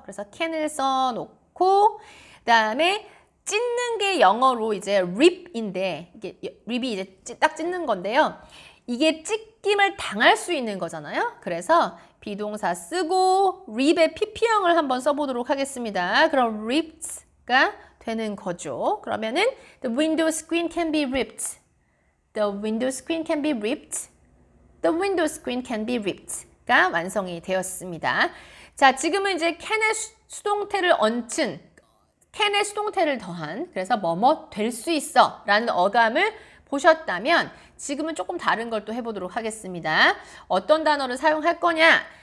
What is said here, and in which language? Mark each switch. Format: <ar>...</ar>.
<ko>그래서 can을 써놓고 그 다음에 찢는 게 영어로 이제 rip인데 이게 rip이 이제 딱 찢는 건데요. 이게 찢김을 당할 수 있는 거잖아요. 그래서 비동사 쓰고 rip의 pp형을 한번 써보도록 하겠습니다. 그럼 ripped가 되는 거죠.</ko> <en>그러면은 the window screen can be ripped. The window screen can be ripped. The window screen can be ripped.</en> <ko>가 완성이 되었습니다. 자, 지금은 이제 can의 수동태를 얹힌, can의 수동태를 더한, 그래서 뭐뭐 될 수 있어 라는 어감을 보셨다면 지금은 조금 다른 걸 또 해보도록 하겠습니다. 어떤 단어를 사용할 거냐?</ko>